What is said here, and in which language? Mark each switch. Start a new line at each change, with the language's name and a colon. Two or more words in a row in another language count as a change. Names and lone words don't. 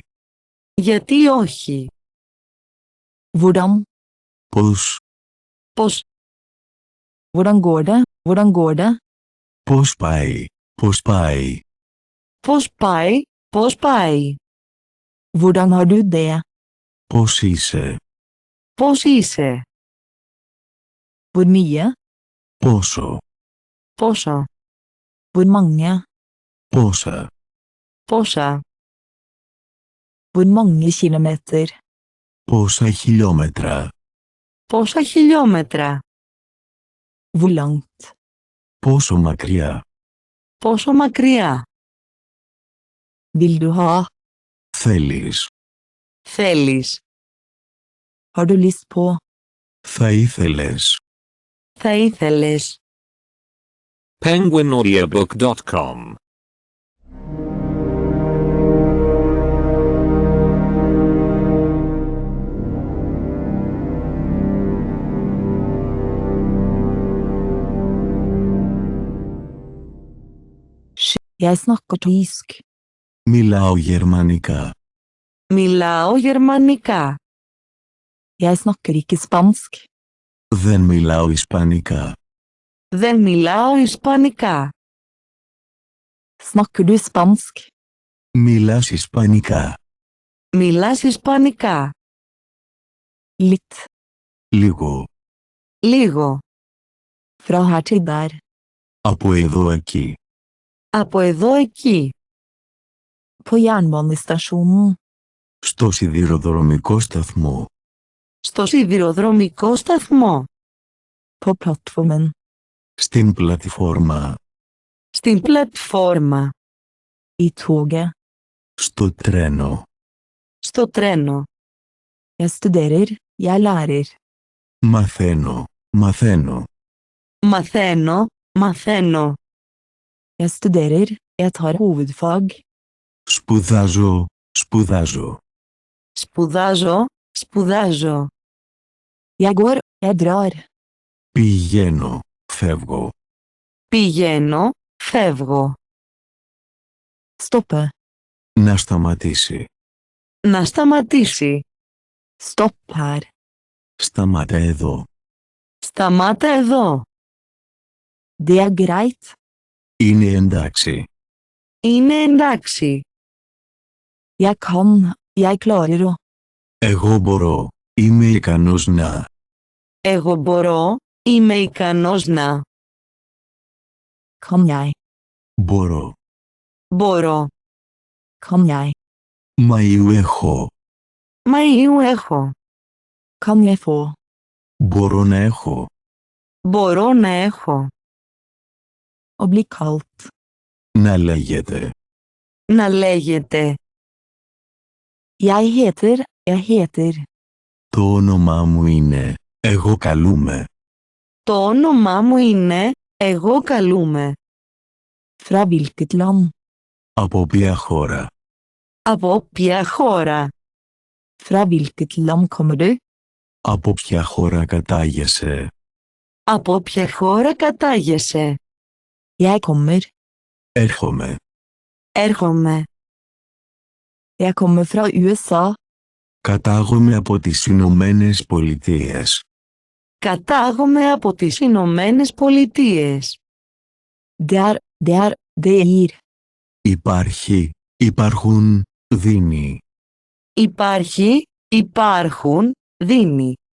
Greek: Γιατί όχι?
Norwegian: Hvordan?
Greek: Πώς. Πώς?
Norwegian: Hvordan går det? Hvordan går det?
Greek: Πώς πάει. Πώς πάει. Πώς πάει? Πώς πάει?
Norwegian: Hvordan har du det?
Greek: Πώς είσαι. Πώς είσαι?
Norwegian: Hvor mye?
Greek: Πόσο. Πόσο?
Norwegian: Hvor mange?
Greek: Πόσα. Πόσα?
Norwegian: Hvor mange kilometer?
Greek: Πόσα χιλιόμετρα. Πόσα χιλιόμετρα?
Norwegian: Hvor langt?
Greek: Πόσο μακριά. Πόσο μακριά?
Norwegian: Vil du ha?
Greek: Θέλεις. Θέλεις.
Norwegian: Har du lyst på?
Greek: Θα ήθελες. Θα ήθελες. penguinaudiobook.com
Norwegian: Jeg snakker tysk.
Greek: Μιλάω γερμανικά. Μιλάω γερμανικά.
Norwegian: Jeg snakker ikke spansk.
Greek: Δεν μιλάω ισπανικά. Δεν μιλάω ισπανικά.
Norwegian: Snakker du spansk?
Greek: Μιλάς ισπανικά. Μιλάς ισπανικά.
Norwegian: Litt.
Greek: Λίγο. Λίγο.
Norwegian: Fra her til der.
Greek: Από εδώ εκεί. Από εδώ εκεί.
Norwegian: På jernbanestasjonen.
Greek: Στο σιδηροδρομικό σταθμό. Στο σιδηροδρομικό σταθμό.
Norwegian: På plattformen.
Greek: Στην πλατφόρμα. Στην πλατφόρμα.
Norwegian: I toget.
Greek: Στο τρένο. Στο τρένο.
Norwegian: Jeg studerer. Jeg lærer.
Greek: Μαθαίνω. Μαθαίνω. Μαθαίνω. Μαθαίνω.
Norwegian: Jeg studerer. Jeg tar hovedfag.
Greek: Σπουδάζω. Σπουδάζω. Σπουδάζω. Σπουδάζω.
Norwegian: Jeg går. Jeg drar.
Greek: Πηγαίνω. Φεύγω. Πηγαίνω. Φεύγω.
Norwegian: Stoppe.
Greek: Να σταματήσει. Να σταματήσει.
Norwegian: Stopp her.
Greek: Σταμάτα εδώ. Σταμάτα εδώ.
Norwegian: Det er greit.
Greek: Είναι εντάξει. Είναι εντάξει.
Norwegian: Jeg kan. Jeg klarer å.
Greek: Εγώ μπορώ. Είμαι ικανός να. Εγώ μπορώ. Είμαι ικανός να.
Norwegian: Kan jeg.
Greek: Μπορώ. Μπορώ.
Norwegian: Kan jeg.
Greek: Μαΐου έχω. Μαΐου έχω.
Norwegian: Kan jeg få.
Greek: Μπορώ να έχω. Μπορώ να έχω.
Norwegian: Å bli kalt.
Greek: Να λέγεται. Να λέγεται.
Norwegian: Jeg heter. Jeg heter.
Greek: Το όνομά μου είναι. Εγώ καλούμαι. Το όνομά μου είναι. Εγώ καλούμαι.
Norwegian: Fra hvilket land?
Greek: Από ποια χώρα. Από ποια χώρα.
Norwegian: Fra hvilket land kommer du?
Greek: Από ποια χώρα κατάγεσαι. Από ποια χώρα κατάγεσαι.
Norwegian: Jeg kommer.
Greek: Έρχομαι. Έρχομαι.
Norwegian: Jeg kommer fra USA.
Greek: Κατάγομαι από τις Ηνωμένες Πολιτείες. Κατάγομαι από τις Ηνωμένες Πολιτείες.
Norwegian: Det er.
Greek: Υπάρχει. Υπάρχουν. Δίνει. Υπάρχει. Υπάρχουν. Δίνει.